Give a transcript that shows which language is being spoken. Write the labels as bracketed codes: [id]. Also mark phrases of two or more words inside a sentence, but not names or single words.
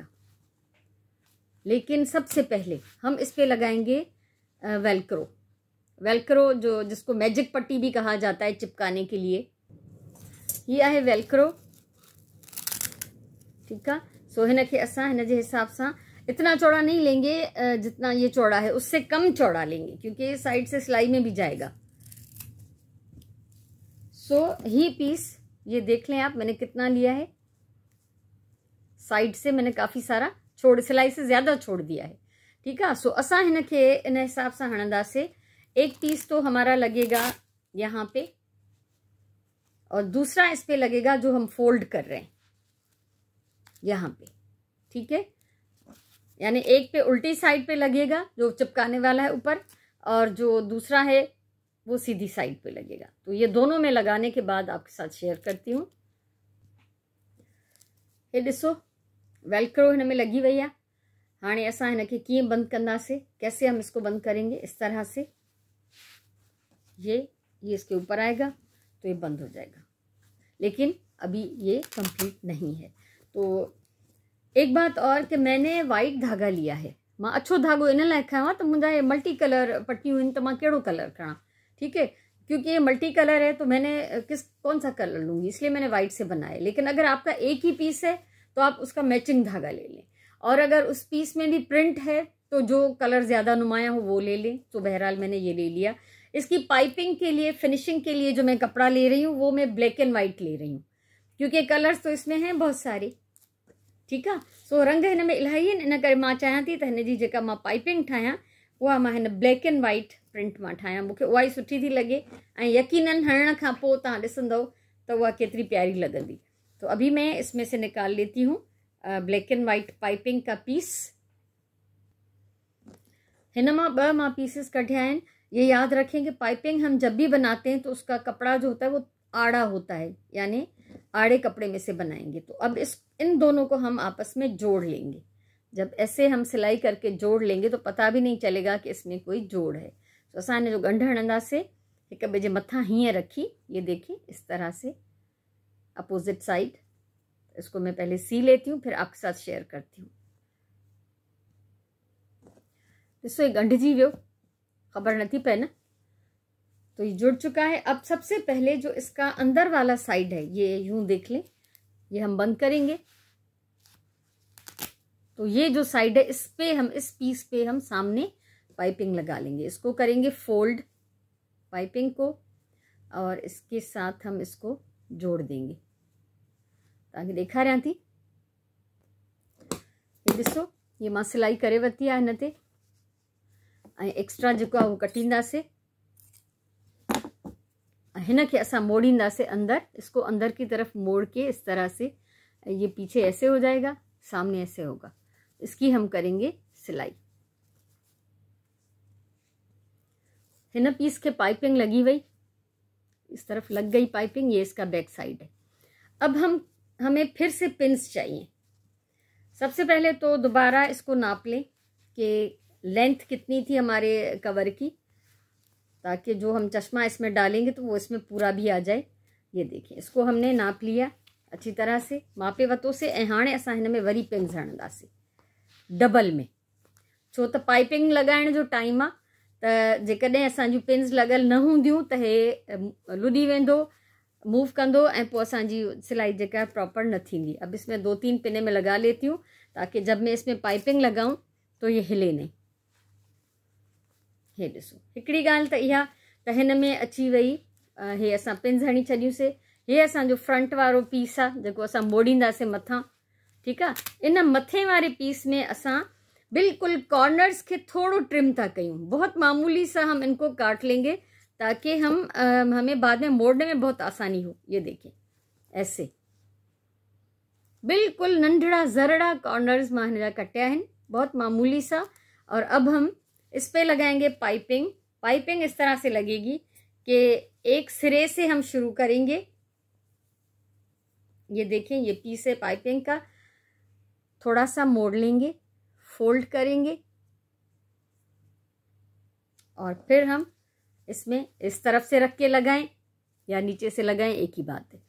[hi] लेकिन सबसे पहले हम इस पे लगाएंगे वेलक्रो। वेलक्रो जो जिसको मैजिक पट्टी भी कहा जाता है चिपकाने के लिए, ये है वेलक्रो। ठीक है, सो [sd] हिन के असां हिन जे [hi] हिसाब से इतना चौड़ा नहीं लेंगे जितना ये चौड़ा है, उससे कम चौड़ा लेंगे क्योंकि ये साइड से सिलाई में भी जाएगा। सो ही पीस ये देख लें आप, मैंने कितना लिया है। साइड से मैंने काफी सारा छोड़, सिलाई से ज्यादा छोड़ दिया है। [sd] ठीक है, सो असां हिन के इन हिसाब से हणंदासीं। [hi] एक पीस तो हमारा लगेगा यहाँ पे और दूसरा इस पे लगेगा जो हम फोल्ड कर रहे हैं यहाँ पे। ठीक है, यानी एक पे उल्टी साइड पे लगेगा जो चिपकाने वाला है ऊपर, और जो दूसरा है वो सीधी साइड पे लगेगा। तो ये दोनों में लगाने के बाद आपके साथ शेयर करती हूँ। [sd] ये ॾिसो वेलक्रो हिन में लगी वही है। हाणे असां हिन खे कीअं बंद कंदासीं, [hi] कैसे हम इसको बंद करेंगे, इस तरह से ये इसके ऊपर आएगा तो ये बंद हो जाएगा। लेकिन अभी ये कंप्लीट नहीं है। तो एक बात और कि मैंने वाइट धागा लिया है। [sd] मां अच्छो धागो इन लाइ खयो तो मुझा ये [en] multi color [sd] पट्टियों इन, तो मां केड़ो कलर खड़ा, ठीक है, [hi] क्योंकि ये [en] multi color [hi] है तो मैंने कौन सा कलर लूंगी, इसलिए मैंने वाइट से बनाया। लेकिन अगर आपका एक ही पीस है तो आप उसका मैचिंग धागा ले लें, और अगर उस पीस में भी प्रिंट है तो जो कलर ज्यादा नुमाया हो वो ले लें। तो बहरहाल मैंने ये ले लिया। इसकी पाइपिंग के लिए, फिनिशिंग के लिए जो मैं कपड़ा ले रही हूँ वो मैं [en] black and white [hi] ले रही हूँ क्योंकि कलर्स तो इसमें हैं बहुत सारे। [sd] ठीक है, सो रंग हिन में इलाही आहिनि, इन करे मां चाहियां थी त हिन जी जेका मां पाइपिंग ठाहियां उहा मां हिन [en] black and white print [sd] मां ठाहियां। मूंखे उहा ई सुठी थी लॻे ऐं यकीनन हणण खां पोइ तव्हां ॾिसंदव त उहा केतिरी प्यारी लॻंदी। [hi] तो अभी मैं इसमें से निकाल लेती हूँ [en] black and white piping [hi] का पीस। [sd] हिन मां 2 मां पीसेस कढिया आहिनि। [hi] ये याद रखें कि पाइपिंग हम जब भी बनाते हैं तो उसका कपड़ा जो होता है वो आड़ा होता है, यानी आड़े कपड़े में से बनाएंगे। तो अब इन दोनों को हम आपस में जोड़ लेंगे। जब ऐसे हम सिलाई करके जोड़ लेंगे तो पता भी नहीं चलेगा कि इसमें कोई जोड़ है। [sd] तो असां जो गंढ हणंदासीं हिक ॿिए जे मथां हीअं रखी, [hi] ये देखिए इस तरह से [en] opposite side. [hi] इसको मैं पहले सी लेती हूँ फिर आपके साथ शेयर करती हूँ। [sd] ॾिसो ये गंढजी वियो, खबर नथी पए ना, [hi] तो ये जुड़ चुका है। अब सबसे पहले जो इसका अंदर वाला साइड है ये यूं देख लें, ये हम बंद करेंगे। तो ये जो साइड है इस पे हम, इस पीस पे हम सामने पाइपिंग लगा लेंगे। इसको करेंगे [en] fold piping [hi] को और इसके साथ हम इसको जोड़ देंगे। [sd] ताकि देखा रहा थी, ये ॾिसो ये मां सिलाई करे वरिती आहे हिन ते, ऐं एक्स्ट्रा जेको आहे उहो कटींदासीं। हिन खे असां मोड़ींदासीं अंदर, [hi] इसको अंदर की तरफ मोड़ के इस तरह से, ये पीछे ऐसे हो जाएगा, सामने ऐसे होगा। इसकी हम करेंगे सिलाई। हिन पीस के पाइपिंग लगी हुई, इस तरफ लग गई पाइपिंग, ये इसका [en] back side [hi] है। अब हमें फिर से पिंस चाहिए। सबसे पहले तो दोबारा इसको नाप लें कि लेंथ कितनी थी हमारे कवर की, ताकि जो हम चश्मा इसमें डालेंगे तो वो इसमें पूरा भी आ जाए। ये देखिए, इसको हमने नाप लिया अच्छी तरह से [sd] मापे वतो [hi] से। [sd] ऐं हाणे असां हिन में वरी पिन्स हणंदासीं डबल में, छो त पाइपिंग लॻाइण जो टाइम आहे, त जेकॾहिं असांजूं पिन्स लॻल न हूंदियूं त हे लुॾी वेंदो, मूव कंदो, ऐं पोइ असांजी सिलाई जेका प्रॉपर न थींदी। [hi] अब इसमें 2-3 पिने में लगा लेती हूँ ताकि जब मैं इसमें पाइपिंग लगाऊं तो ये हिले नहीं। [sd] हे ॾिसो, हिकिड़ी ॻाल्हि त इहा त हिन में अची वई, हे असां पिन्स हणी छॾियूंसीं। हे असांजो फ्रंट वारो पीस आहे जेको असां मोड़ींदासीं मथां, ठीकु आहे। इन मथे वारे पीस में असां बिल्कुल कॉर्नर्स के थोड़ो ट्रिम था कयूं, [hi] बहुत मामूली सा हम इनको काट लेंगे ताकि हमें बाद में मोड़ने में बहुत आसानी हो। ये देखिए, ऐसे बिल्कुल [sd] नंढड़ा जरड़ा कॉर्नर्स मां हिन जा कटिया आहिनि, [hi] बहुत मामूली सा। और अब हम इस पे लगाएंगे पाइपिंग। पाइपिंग इस तरह से लगेगी कि एक सिरे से हम शुरू करेंगे। ये देखें, ये पीस है पाइपिंग का, थोड़ा सा मोड़ लेंगे, फोल्ड करेंगे और फिर हम इसमें इस तरफ से रख के लगाएं या नीचे से लगाएं, एक ही बात है।